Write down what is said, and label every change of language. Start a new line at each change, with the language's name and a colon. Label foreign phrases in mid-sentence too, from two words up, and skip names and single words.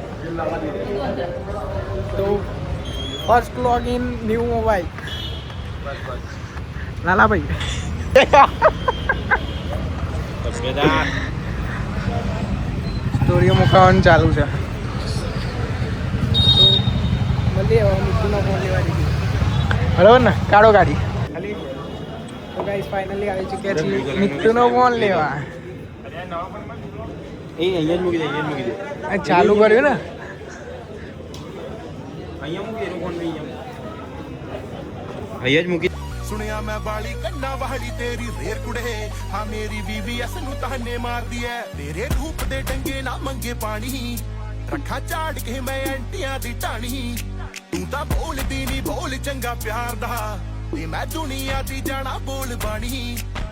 Gujarati: તો
English: first log in new mobile
Gujarati: લાલાભાઈ સ્ટોરીઓ મુકાવાનું ચાલુ છે તો મળીએ હવે મિત્તુનો ફોન લેવા દીધી બરાબર ને કાઢો ગાડી તો
English: guys finally
Gujarati: આવી ચૂક્યા છીએ મિત્તુનો ફોન લેવા અહીંયા જ મૂકી દે આ ચાલુ કર્યું ને અહીંયા મૂકી એનો ફોન અહીંયા જ મૂકી
Punjabi: ਸੁਣਿਆ ਮੈਂ ਵਾਲੀ ਕੰਨਾ ਵਾਲੀ ਤੇਰੀ ਰੇਰ ਕੁੜੇ ਹਾਂ ਮੇਰੀ VVS ਨੂੰ ਤਾਨੇ ਮਾਰਦੀ ਐ ਤੇਰੇ ਰੂਪ ਦੇ ਡੰਗੇ ਨਾ ਮੰਗੇ ਪਾਣੀ ਰੱਖਾਂ ਝਾੜ ਕੇ ਮੈਂ ਐਂਟੀਆਂ ਦੀ ਢਾਣੀ ਤੂੰ ਤਾਂ ਬੋਲਦੀ ਨਹੀਂ ਬੋਲ ਚੰਗਾ ਪਿਆਰ ਦਾ ਤੇ ਮੈਂ ਦੁਨੀਆ ਦੀ ਜਾਣਾ ਬੋਲ ਬਾਣੀ